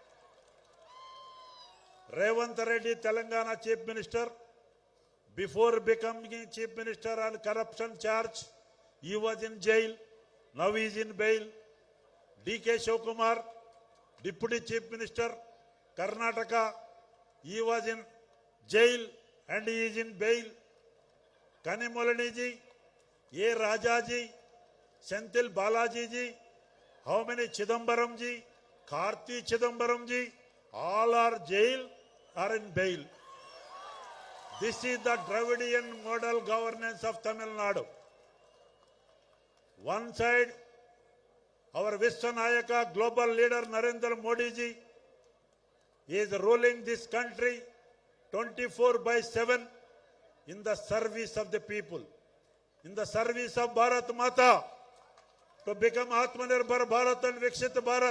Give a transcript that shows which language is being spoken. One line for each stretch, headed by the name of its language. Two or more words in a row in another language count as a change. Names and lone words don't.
English: Revant Reddy, Telangana Chief Minister, before becoming Chief Minister on corruption charge, he was in jail, now he is in bail. DK Shivakumar, Deputy Chief Minister, Karnataka, he was in jail and he is in bail. Kanimolani ji, A. Raja ji, Senthil Balaji ji, how many Chidambaram ji, Karthi Chidambaram ji, all are jail or in bail. This is the Dravidian model governance of Tamil Nadu. One side, our Viswanayaka global leader Narendra Modi ji is ruling this country 24/7 in the service of the people, in the service of Bharat Mata, to become Atmanirbhar Bharat and Viksit Bharat.